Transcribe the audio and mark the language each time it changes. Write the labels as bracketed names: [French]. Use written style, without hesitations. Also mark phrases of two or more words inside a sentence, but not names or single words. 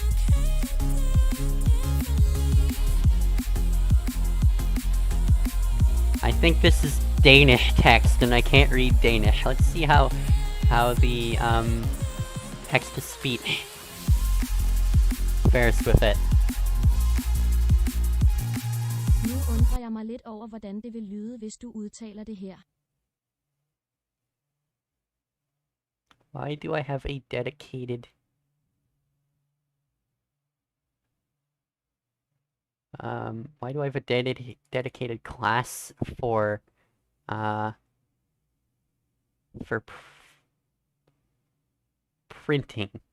[English] I think this is Danish text, and I can't read Danish. Let's see how the, text-to-speech fares with it. [Danish] Nu undrer jeg mig lidt over, hvordan det vil lyde, hvis du udtaler det her. [English] Why do I have a dedicated... why do I have a dedicated class for printing?